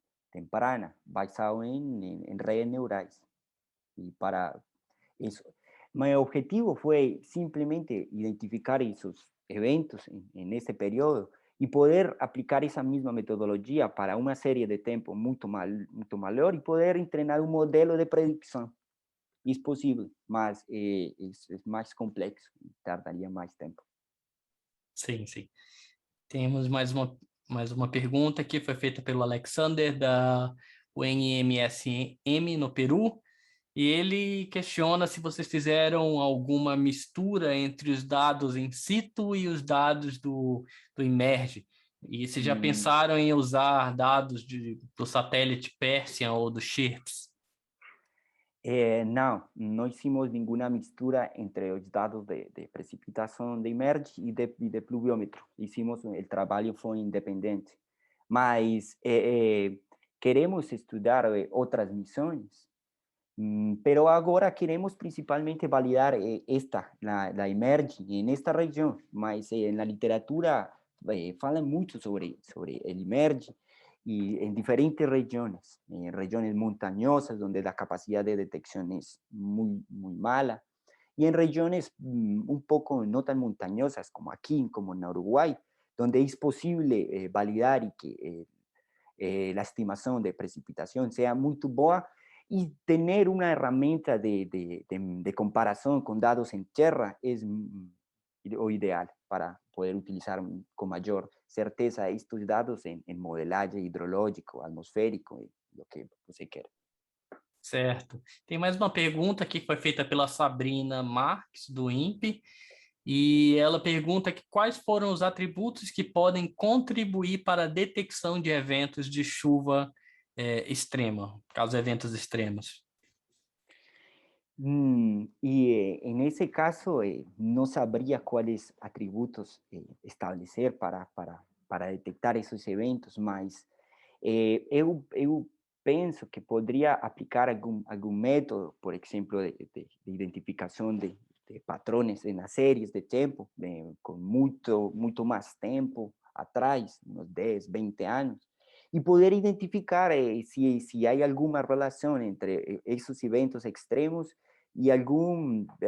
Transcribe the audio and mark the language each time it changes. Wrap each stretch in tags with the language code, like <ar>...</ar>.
<es>temprana, basado en redes neurales. Y para eso, mi objetivo fue simplemente identificar esos eventos en ese periodo y poder aplicar esa misma metodología para una serie de tiempo mucho mayor y poder entrenar un modelo de predicción. Es posible, mas es más complejo y tardaría más tiempo.</es> <pt>Sim, sim. Temos mais uma pergunta que foi feita pelo Alexander, da UNMSM, no Peru, e ele questiona se vocês fizeram alguma mistura entre os dados in situ e os dados do Emerge, e se já pensaram em usar dados do satélite Persean ou do SHIRTS.</pt> <es>No hicimos ninguna mixtura entre los datos de precipitación de Emerge y de pluviómetro. El trabajo fue independiente. Mas queremos estudiar otras misiones, pero ahora queremos principalmente validar la Emerge en esta región. Mas en la literatura fala mucho sobre el Emerge y en diferentes regiones, en regiones montañosas donde la capacidad de detección es muy mala, y en regiones un poco no tan montañosas como aquí, como en Uruguay, donde es posible validar y que la estimación de precipitación sea muy buena, y tener una herramienta de comparación con datos en tierra es lo ideal para poder utilizar con mayor certeza estos dados en modelaje hidrológico, atmosférico, lo que</es> <pt>você queira. Certo. Tem mais uma pergunta aqui que foi feita pela Sabrina Marques, do INPE, e ela pergunta que quais foram os atributos que podem contribuir para a detecção de eventos de chuva extrema, caso eventos extremos.</pt> <es>Y en ese caso no sabría cuáles atributos establecer para detectar esos eventos, mas</es> <pt>eu penso que</pt> <es>podría aplicar algún método, por ejemplo, de identificación de patrones en las series de tiempo, con mucho más tiempo atrás, unos 10, 20 años, y poder identificar si hay alguna relación entre esos eventos extremos y algún</es>